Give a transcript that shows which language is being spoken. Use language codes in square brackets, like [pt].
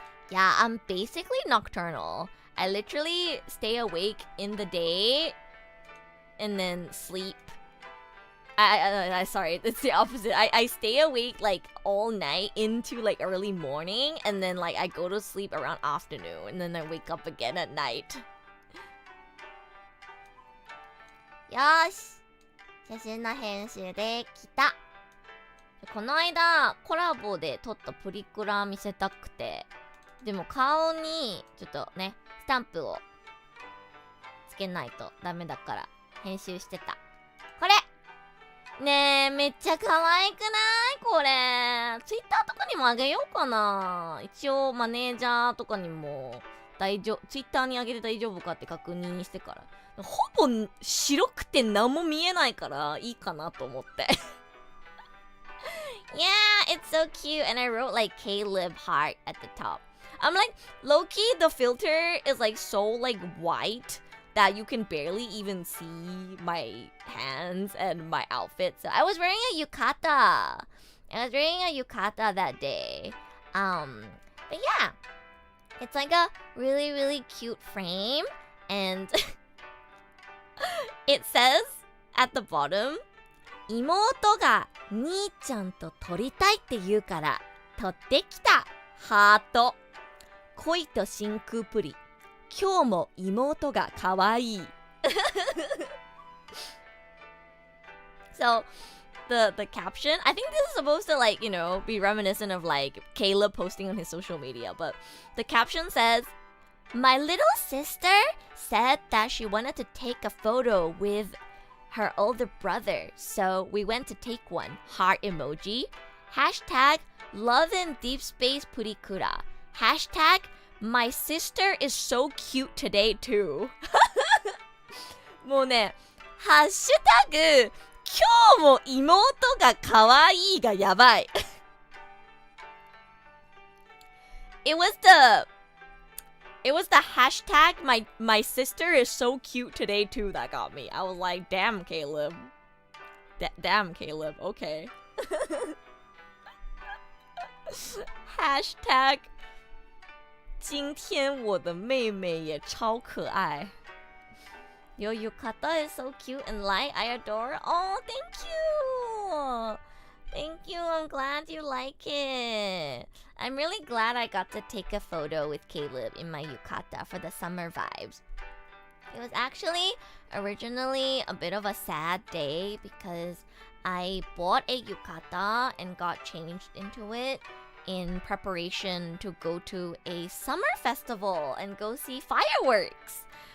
[en] Yeah, I'm basically nocturnal. I literally stay awake in the day and then sleep. Sorry, it's the opposite. I stay awake like all night into like early morning, and then like I go to sleep around afternoon, and then I wake up again at night. [ja] よーし、写真の編集できた。この間コラボで撮ったプリクラ見せたくて、でも顔にちょっとねスタンプをつけないとダメだから編集してた。これねえ、めっちゃ可愛くないこれ。ツイッターとかにもあげようかな。一応マネージャーとかにもツイッターにあげて大丈夫かって確認してから。ほぼ白くて何も見えないからいいかなと思って。 [en] Yeah, it's so cute. And I wrote like Caleb heart at the top. I'm like, low-key, the filter is like so like white that you can barely even see my hands and my outfit. So I was wearing a yukata. That day. But yeah, it's like a really, really cute frame. And it says at the bottom, [ja] 妹が兄ちゃんと撮りたいって言うから撮ってきたハート。恋と真空プリ。今日も妹が可愛い。 [en] So the caption, I think this is supposed to like, you know, be reminiscent of like Caleb posting on his social media, but the caption says, my little sister said that she wanted to take a photo with her older brother, so we went to take one. Heart emoji. Hashtag love in deep space purikura. Hashtag my sister is so cute today too. [ja] もうね、ハッシュタグ今日も妹が可愛いがやばい。 [en] It was the hashtag my sister is so cute today too that got me. I was like, damn Caleb. Damn Caleb, okay. [zh] Hashtag 今天我的妹妹也超可愛。 [en] Your yukata is so cute and light. I adore it. Oh, thank you. Thank you. I'm glad you like it. I'm really glad I got to take a photo with Caleb in my yukata for the summer vibes. It was actually originally a bit of a sad day because I bought a yukata and got changed into it in preparation to go to a summer festival and go see fireworks.